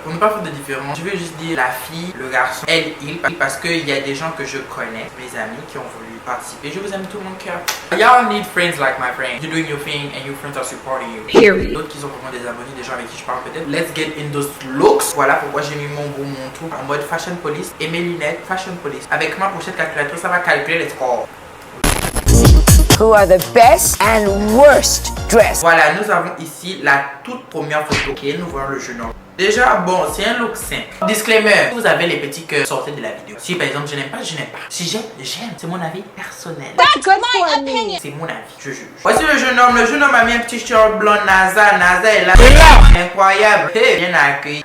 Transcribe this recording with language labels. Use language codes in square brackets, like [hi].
[fr] Pour ne pas faire de différence, je vais juste dire la fille, le garçon, elle, il, parce qu'il y a des gens que je connais, mes amis qui ont voulu participer. Je vous aime tout mon cœur. [en] Y'all need friends like my friend. You're doing your thing and your friends are supporting you. Period. [fr] D'autres qui sont vraiment des abonnés, des gens avec qui je parle peut-être. [en] Let's get in those looks. [fr] Voilà pourquoi j'ai mis mon beau manteau en mode fashion police et mes lunettes fashion police. Avec ma pochette calculatrice, ça va calculer les scores. [en] Who are the best and worst dressed? [fr] Voilà, nous avons ici la toute première photo. Ok, nous voyons le jeune homme. Déjà, bon, c'est un look simple. Disclaimer, vous avez les petits cœurs, sortez de la vidéo. Si par exemple je n'aime pas, je n'aime pas. Si j'aime, j'aime. C'est mon avis personnel. C'est mon avis, je juge. Voici le jeune homme. Le jeune homme a mis un petit short blanc NASA est là. Incroyable. Hey, bien accueilli.